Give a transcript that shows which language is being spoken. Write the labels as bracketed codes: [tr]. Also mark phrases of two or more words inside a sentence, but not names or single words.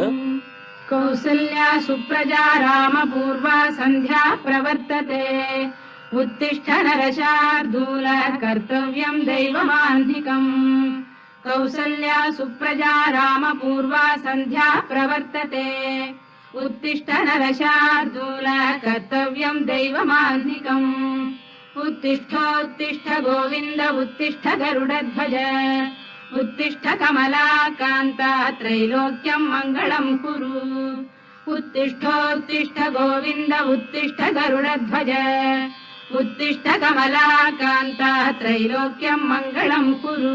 [sa] കൗസല്യ സുപ്രജാ രാമപൂർവ സന്ധ്യാ പ്രവർത്തത്തെ ഉത്തിഷ്ഠ നരശാർദൂല കർത്തവ്യം ദൈവമാന്തികം. കൗസല്യ സുപ്രജാ രാമപൂർവ സന്ധ്യാ പ്രവർത്തത്തെ ഉത്തിഷ്ഠ നരശാർദൂല കർത്തവ്യം ദൈവമാന്തികം. उत्तिष्ठोत्तिष्ठ गोविन्द उत्तिष्ठ गरुडध्वज उत्तिष्ठ कमलाकान्त त्रैलोक्यं मङ्गलं कुरु. उत्तिष्ठोत्तिष्ठ गोविन्द उत्तिष्ठ गरुडध्वज उत्तिष्ठ कमलाकान्त त्रैलोक्यं मङ्गलं कुरु.